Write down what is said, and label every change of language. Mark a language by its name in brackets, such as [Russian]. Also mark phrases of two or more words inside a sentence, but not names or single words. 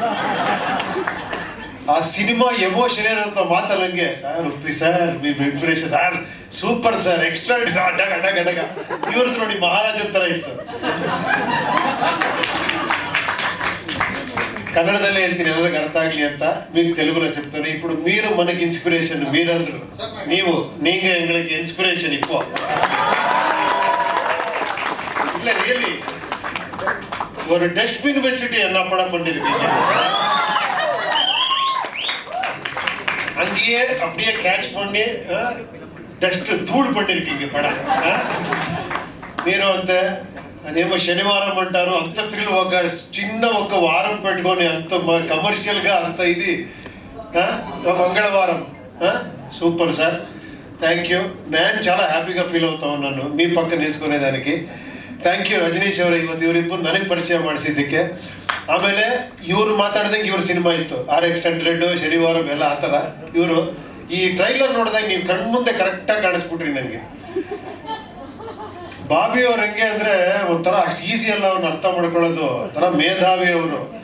[Kannada] ಆ ಸಿನಿಮಾ ಎಮೋಷನ್ ಏನಿರುತ್ತೋ ಮಾತಲ್ಲಂಗೆ, ಸರ್ ಉಪ್ಪಿ ಸರ್ ನಿಮ್ಮ ಇನ್ಸ್ಪಿರೇಷನ್ ಸರ್ [English] super sir extra [Kannada] ಅಡಗ ಇವ್ರದ್ದು ನೋಡಿ ಮಹಾರಾಜನ್ ತರ ಇತ್ತು. కన్నడదల్లే ಹೇಳ್ತೀನಿ ಎಲ್ಲರಿಗೂ ಅರ್ಥ ಆಗಲಿ ಅಂತ. [Telugu] మీకు తెలుగులో చెప్తాను. ఇప్పుడు మీరు మనకి ఇన్స్పిరేషన్, మీరందరూ [Tamil] நீங்க எங்களுக்கு இன்ஸ்பிரேஷன். இப்போ இல்ல ரியலி ஒரு டஸ்ட்பின் வச்சுட்டு என்ன படம் பண்ணிருக்கீங்க, அங்கேயே அப்படியே கேட்ச் பண்ணி டஸ்ட் தூள் பண்ணிருக்கீங்க పடம். [Telugu] మీరు అంతే. అదేమో శనివారం అంటారు, అంత థ్రిల్, ఒక చిన్న ఒక వారం పెట్టుకొని అంత కమర్షియల్గా అంత ఇది మంగళవారం. [English] super sir, thank you. [Telugu] నేను చాలా హ్యాపీగా ఫీల్ అవుతా ఉన్నాను మీ [Kannada] ಪಕ್ಕ ನಿಲ್ಸ್ಕೊನೇದಾనికి. [English] thank you [Kannada] ರಜನೀಶ್ ಅವರೇ, ಇವತ್ತು ಇವರಿಬ್ಬರು ನನಗೆ ಪರಿಚಯ ಮಾಡಿಸಿದ್ದಕ್ಕೆ. ಆಮೇಲೆ ಇವ್ರು ಮಾತಾಡ್ದಂಗೆ ಇವ್ರ ಸಿನಿಮಾ ಇತ್ತು RX100, ಶನಿವಾರಂ ಎಲ್ಲ ಆ ಥರ. ಇವರು ಈ ಟ್ರೈಲರ್ ನೋಡಿದಾಗ ನೀವು ಕಣ್ಮುಂದೆ ಕರೆಕ್ಟಾಗಿ ಕಾಣಿಸ್ಬಿಟ್ರಿ ನನಗೆ. ಬಾಬಿ ಅವ್ರು ಹೆಂಗೆ ಅಂದ್ರೆ ಒಂಥರ ಅಷ್ಟು ಈಸಿ ಅಲ್ಲ ಅವ್ರನ್ನ ಅರ್ಥ ಮಾಡ್ಕೊಳ್ಳೋದು, ಒಂಥರ ಮೇಧಾವಿ ಅವರು.